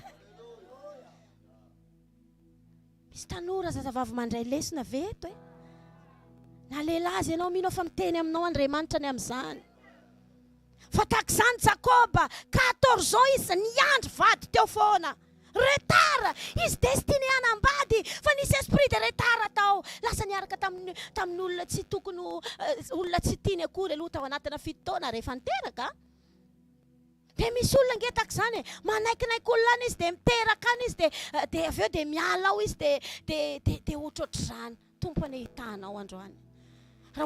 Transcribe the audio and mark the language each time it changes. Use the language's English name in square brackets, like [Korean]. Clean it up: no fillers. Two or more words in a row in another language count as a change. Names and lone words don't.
[Malagasy] misy tanora zazavavy mandray lesona ve eto na lehilazy ianao mino fa miteny aminao Andriamanitra ny amin'izany fa tahaka izany Jakoba 14 ans izy niandry vady teo foana retard izy destiné hanambady fa nisy esprit [French] de retard [Malagasy] tao lasa niaraka tamin'ny olona tsy tokony olona tsy tiany akory aloha tao anatina 7 taona rehefa niteraka dia misy olona ngetaka izany manaikinaiky olona any izy dia miteraka any izy dia avy eo dia miala ao izy dia ohatrohatr'izany tompony hitanao androany raha